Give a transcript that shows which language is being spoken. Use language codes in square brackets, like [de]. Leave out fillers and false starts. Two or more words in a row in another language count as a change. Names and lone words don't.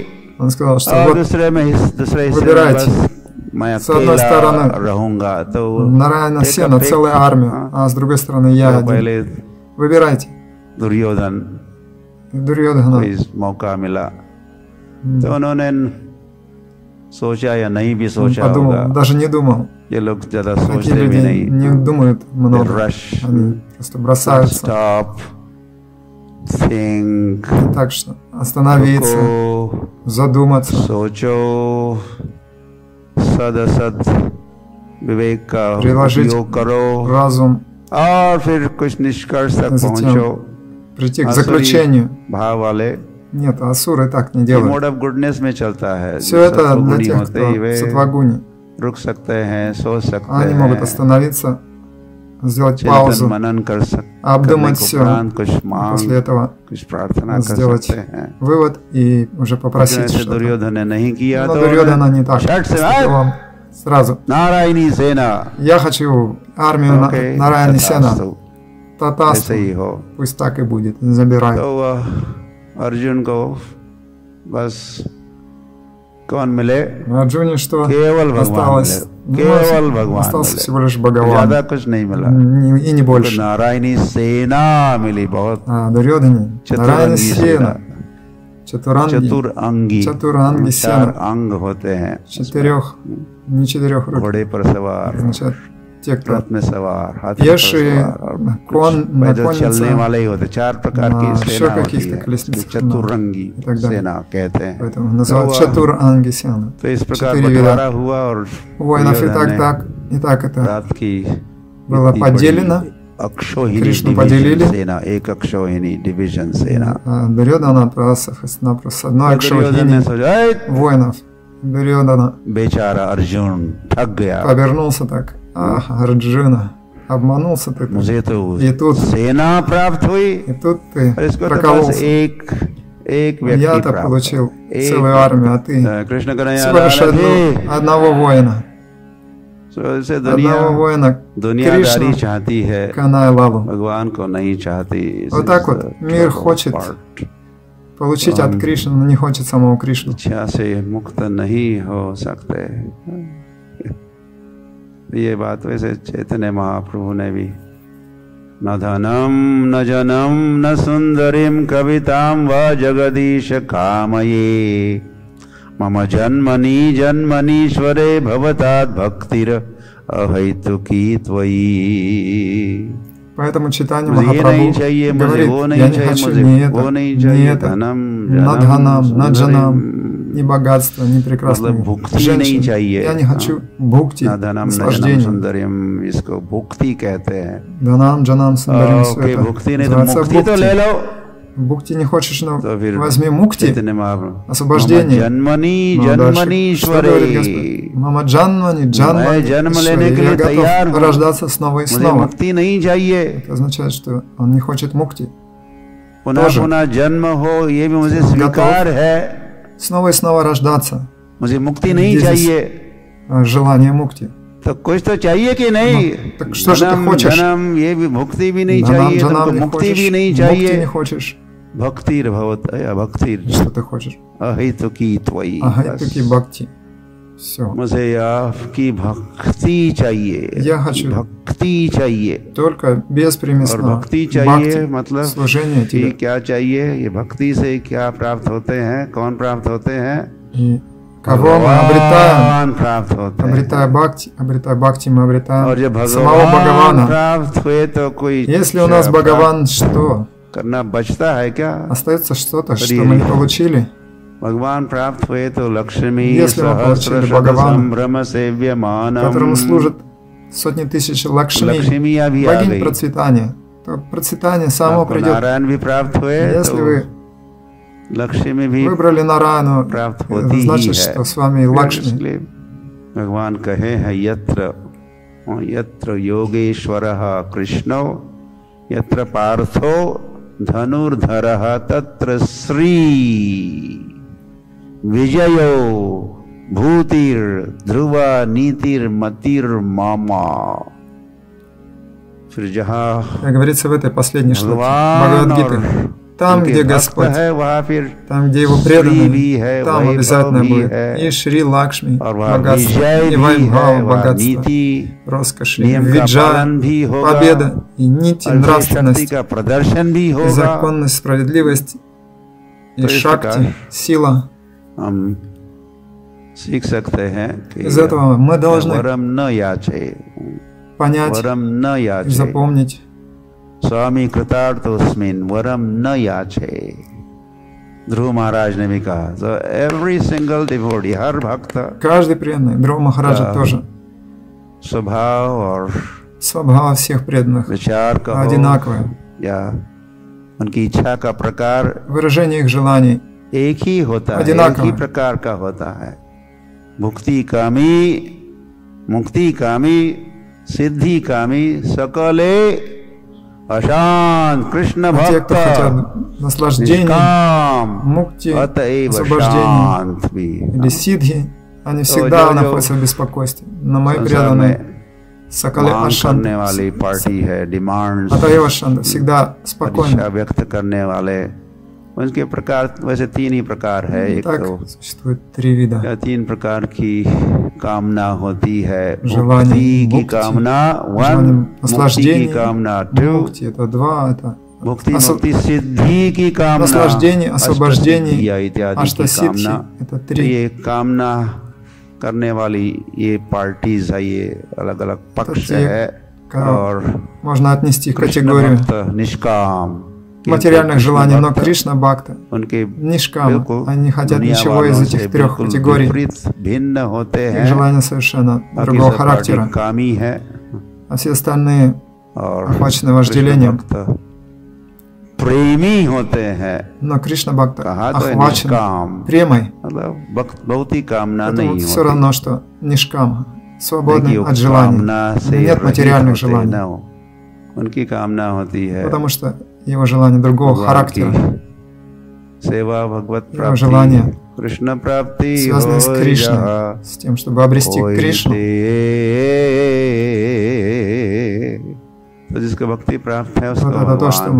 [ru] Он сказал, что [hi] और [ru] вот [hi] दूसरे हिस्से में [ru] выбирайте. [hi] बस मैं [ru] С одной [hi] अकेला [ru] стороны [hi] रहूंगा। तो [ru] Нараяна Сена, целая армия, а с другой стороны я [hi] तो [ru] один. [hi] पहले [ru] Выбирайте. [hi] दुर्योधन को [ru] Дурьодхана [hi] इस मौका मिला, तो उन्होंने सोचा या नहीं भी [ru] он [hi] सोचा [ru] подумал, [hi] होगा, [ru] даже не думал, [hi] ये लोग ज्यादा [ru] Такие [hi] सोचते भी [ru] люди [hi] नहीं, [ru] не думают много, [hi] rush, [ru] они просто бросаются. [en] stop, think, [ru] Так что остановиться, [hi] रुको, [ru] задуматься, [hi] सोचो, सदसद विवेक का [ru] приложить [hi] उपयोग करो [ru] разум, [hi] और फिर कुछ निष्कर्ष तक पहुंचो। [ru] прийти к заключению. [hi] भाव वाले [ru] Нет, асуры так не [hi] मोड [ru] делают. [en] of goodness [hi] में चलता है। [ru] Все это для [hi] सत्वगुणी [ru] тех, [hi] होते ही [ru] кто [hi] वे [ru] в сатвагуне. [hi] रुक सकते हैं, सोच सकते [ru] Они могут [hi] हैं, [ru] остановиться, сделать [hi] चिंतन [ru] паузу, [hi] मनन कर सकते, [ru] обдумать все, [hi] कुछ मांग, [ru] после этого [hi] कुछ प्रार्थना कर [ru] сделать [hi] सकते हैं। [ru] вывод и уже попросить [hi] जैसे [ru] что-то. [hi] दुर्योधन ने नहीं किया [ru] Но [hi] तो [ru] Дурьёдана не так. [hi] शर्ट से [ru] Поступил он сразу. [hi] नारायणी सेना, [ru] Я хочу армию Нараяни Сена. [hi] ऐसे [ru] Татасту. [hi] ही हो। [ru] Пусть так и будет. Забирай. [hi] तो अर्जुन को बस कौन मिले? [ru] Арджуне что [hi] केवल भगवान [ru] осталось? [hi] मिले, केवल भगवान [ru] Остался [hi] मिले, [ru] всего лишь Бхагаван. [hi] ज्यादा कुछ नहीं मिला। [ru] И не больше. [hi] नारायणी सेना मिली बहुत, [ru] Дурьёдане. Нараяни Сена. [hi] चतुरंगी, [ru] Чатуранги [hi] चार [ru] Сена. [hi] अंग होते हैं, [ru] Не четырех рук. [hi] घोड़े पर सवार, [ru] Значит, те, кто [hi] रथ में सवार, हाथी पर [ru] пешие, [hi] सवार, और [ru] на [hi] पैदल चलने [ru] коннице, [hi] वाले ही होते। चार प्रकार [ru] на [hi] की [ru] еще [hi] सेना होती [ru] каких-то [hi] है, [ru] колесницах, [hi] चतुरंगी [ru] и так далее. [hi] सेना कहते हैं। [ru] Поэтому называют Чатур Анги Сена. [hi] तो इस प्रकार [ru] 4 [hi] बंटवारा [ru] вида [hi] हुआ और [ru] воинов. [hi] दुर्योधन [ru] И так это [hi] रात की [ru] было [hi] इतनी [ru] поделено. [hi] बड़ी अक्षोहिणी [ru] Кришну [hi] डिवीजन [ru] поделили. [hi] सेना, एक अक्षोहिणी डिवीजन सेना। [ru] Дурьёдана отправился просто с одной [hi] दुर्योधन ने [ru] Акшохини [hi] सोचा, "ऐ, [ru] воинов. Дурьёдана [hi] बेचारा अर्जुन थक गया, [ru] повернулся так. Ах, Арджуна, обманулся ты. [hi] मुझे तो [ru] И тут, [hi] सेना प्राप्त हुई [ru] и тут ты [hi] और इसको तो बस [ru] прокололся. [hi] एक व्यक्ति [ru] Я-то [hi] प्राप्त [ru] получил [hi] एक [ru] целую армию, а ты [hi] कृष्ण कन्हैया [ru] всего лишь [hi] लाल की। [ru] одного воина. [hi] से [ru] Одного воина [hi] दुनियादारी [ru] Кришну, [hi] चाहती है, [ru] Канай Лалу. [hi] भगवान को नहीं चाहती। [ru] Вот так вот мир хочет получить от Кришны, но не хочет самого Кришну. [hi] इच्छा से मुक्त नहीं हो सकते। ये बात वैसे चैतन्य महाप्रभु ने भी, [sa] न धनम न जनम न सुंदरीम कविताम व जगदीश कामये मम जन्मनि जन्मनीश्वरे भवतात् भक्तिर अहैतुकी त्वयि। [ru] Поэтому читание [hi] मुझे ये नहीं [ru] Махапрабху [hi] चाहिए, मुझे [ru] говорит, [hi] वो [ru] я [hi] नहीं [ru] не [hi] चाहिए, [ru] хочу [hi] मुझे [ru] ни [hi] वो [ru] это, [hi] नहीं [ru] ни [hi] चाहिए, [ru] это, [hi] धनम [ru] Надханам, [hi] जनम [ru] Наджанам, [hi] सुंदरीम, [ru] ни богатство, ни прекрасные [hi] मतलब भुक्ति नहीं चाहिए। [ru] Я не хочу бхукти, [sa] न धनम न जनम [ru] наслаждения. [hi] सुंदरिम, इसको भुक्ति कहते हैं। [ru] Данам, Джанам, Сундарим, все [hi] ओके, [ru] это [hi] भुक्ति नहीं तो [ru] называется [hi] मुक्ति तो ले [ru] бхукти. [hi] लो। [ru] Бхукти не хочешь, но [hi] तो फिर [ru] возьми мукти, [hi] चैतन्य महाप्रभु, [ru] освобождение. [hi] जन्मनी [ru] Ну, дальше. Что [hi] जन्मनीश्वरे, [ru] говорит Господь? Мама Джанмани, [hi] मैं जन्म लेने के [ru] я [hi] लिए तैयार [ru] готов [hi] हूँ, [ru] рождаться снова и [hi] मुझे [ru] снова. [hi] मुक्ति नहीं चाहिए। [ru] Это означает, что он не хочет мукти. [hi] पुनः [ru] тоже. [hi] पुनः जन्म हो ये भी मुझे [ru] готов. [hi] स्वीकार है, [ru] Снова и снова рождаться. [hi] मुझे मुक्ति नहीं [ru] Здесь [hi] चाहिए। [ru] желание мукти. [hi] तो कुछ तो चाहिए कि नहीं? [ru] так что же ты [hi] जन्म [ru] хочешь? [hi] जन्म ये भी मुक्ति भी नहीं [ru] Данам, [hi] चाहिए, [ru] Джанам [hi] तुमको [ru] не [hi] मुक्ति [ru] хочешь, [hi] भी नहीं [ru] мукти [hi] चाहिए। [ru] не хочешь. [sa] भक्तिर भवत भक्तिर [ru] Что ты хочешь? [sa] अहितुकी त्वयि। [ru] Ага, таки бхакти. Все. [hi] मुझे आपकी भक्ति चाहिए, [ru] Я хочу [hi] भक्ति चाहिए। [ru] только [hi] और [ru] беспримесно [hi] भक्ति चाहिए [ru] бхакти, [hi] मतलब [ru] служение [hi] कि [ru] тебе. [hi] क्या चाहिए? ये भक्ति से क्या प्राप्त होते हैं? कौन प्राप्त होते हैं? [ru] И кого мы обретаем? [hi] भगवान प्राप्त होते हैं। [ru] Обретая бхакти, мы обретаем [hi] और जब [ru] самого [hi] भगवान [ru] Бхагавана. [hi] प्राप्त हुए तो कोई [ru] Если у нас [hi] प्राप्त [ru] Бхагаван, что? [hi] करना बचता है क्या? [ru] Остается что-то, что мы не получили. [hi] भगवान प्राप्त हुए तो लक्ष्मी [ru] Если мы получили Бхагавана, [sa] संभ्रम सेव्यमानम, [ru] которому служат сотни тысяч Лакшми, [hi] लक्ष्मियाँ भी आ [ru] богинь [hi] गई। [ru] процветания, то процветание само [hi] आपको [ru] придет. [hi] नारायण भी प्राप्त हुए [ru] Если [hi] तो [ru] вы [hi] लक्ष्मी भी [ru] выбрали Нараяну, [hi] प्राप्त [ru] это [hi] होती ही [ru] значит, [hi] है। [ru] что с вами и Лакшми. [hi] इसलिए भगवान कहे हैं [sa] यत्र योगेश्वरः कृष्णो यत्र पार्थो धनुर्धरः तत्र श्री विजयो भूतिर ध्रुव नीतिर मतिर मामा। [hi] फिर जहाँ [ru] Как говорится в этой последней шлоке [hi] भगवान [ru] Бхагавад-гиты, [hi] और [ru] там, [hi] उनके [ru] где [hi] भक्त [ru] Господь, [hi] है वहाँ फिर [ru] там, где Его [hi] श्री [ru] преданные, [hi] भी है, [ru] там [hi] वैभव [ru] обязательно [hi] भी [ru] будет [hi] है, [ru] и Шри Лакшми, [hi] और वहाँ [ru] богатство, [hi] विजय [ru] и [hi] भी है, [ru] Вайбхава, [hi] वहाँ [ru] богатство, [hi] नीति [ru] роскошь, [hi] नियम का [ru] виджа, [hi] पालन भी होगा, [ru] победа, и нити, [hi] और फिर शक्ति [ru] нравственность, [hi] का प्रदर्शन भी [ru] и [hi] होगा। [ru] законность, справедливость, и [hi] तो इस [ru] шакти, [hi] प्रकार [ru] сила. [hi] हम सीख सकते हैं कि [ru] из этого мы должны [sa] वरम न याचे, [ru] понять [sa] वरम न [ru] и [sa] याचे, [ru] запомнить. [sa] स्वामी कृतार्थोस्मिन् वरम न याचे, [hi] ध्रुव महाराज ने भी कहा। [en] So every single devotee, [hi] हर भक्त, [ru] Каждый преданный, Друва Махараджа тоже, [hi] स्वभाव और [ru] स्वभाव всех преданных [hi] विचार का [ru] одинаковое. [hi] या उनकी इच्छा का प्रकार [ru] Выражение их желаний [hi] एक ही होता है, एक [ru] одинаково. [hi] ही प्रकार का होता है। [bn] ভুক্তি কামী, মুক্তি কামী, সিদ্ধি কামী, সকলে অশান্ত কৃষ্ণ [ru] Те, [bn] भक्त [ru] кто хотят наслаждений, [bn] निष्काम [ru] мукти, [bn] अतएव [ru] освобождения [hi] शांत भी। [ru] или сидхи, они всегда находятся в беспокойстве. Но мои преданные Сакале [hi] मांग [ru] Ашанта, [hi] करने वाली पार्टी है, डिमांड [ru] Атаева Ашанта, всегда спокойно. [hi] व्यक्त करने वाले, उनके प्रकार वैसे तीन ही प्रकार है। एक [ru] Так, [hi] तो [ru] существует три вида. [hi] या तीन प्रकार की कामना होती है। [ru] Желание [hi] मुक्ति की मुक्ति, कामना वन, [ru] желание [hi] मुक्ति की [ru] наслаждения, [hi] कामना टू, [ru] мукти, это два, это [hi] मुक्ति मुक्ति सिद्धि की कामना, [ru] наслаждение, освобождение, [hi] अष्टसिद्धियाँ इत्यादि की [ru] аштасидхи, [hi] कामना। [ru] это [hi] तो [ru] три. [hi] ये कामना करने वाली ये पार्टीज है, ये अलग अलग पक्ष [ru] те, [hi] है। [ru] кого [hi] और [ru] можно отнести в [hi] कृष्ण [ru] категорию [hi] भक्त निष्काम, [ru] материальных желаний, но Кришна Бхакта, [hi] उनके [ru] Нишкама, [hi] बिल्कुल [ru] они не хотят [hi] दुनिया [ru] ничего из [hi] वालों [ru] этих [hi] से [ru] трех [hi] बिल्कुल [ru] категорий. [hi] विपरीत भिन्न होते [ru] Их [hi] हैं। [ru] желания совершенно [hi] बाकी [ru] другого [hi] सब [ru] характера, [hi] पार्टी कामी है [ru] а все остальные [hi] और [ru] охвачены вожделением. [hi] कृष्ण भक्त प्रेमी होते हैं। [ru] Но Кришна Бхакта [hi] कहा तो [ru] охвачен [hi] निष्काम, [ru] премой. [hi] मतलब बहुत ही कामना [ru] Это [hi] नहीं [ru] вот все [hi] होती। [ru] равно, что Нишкама, [hi] देखिए, [ru] свободный [hi] वो [ru] от желаний. [hi] कामना से [ru] Нет [hi] रहित [ru] материальных [hi] होते [ru] желаний, [hi] हैं वो। उनकी कामना होती है [ru] потому что его желания другого [hi] भगवान [ru] характера. [hi] की सेवा, भगवत [ru] Его [hi] प्राप्ति, [ru] желания [hi] कृष्ण प्राप्ति [ru] связаны с [hi] हो [ru] Кришной, [hi] जहाँ [ru] с тем, чтобы обрести [hi] कोई [ru] Кришну. [hi] दे। तो जिसको भक्ति प्राप्त है उसको [ru] Вот это то, что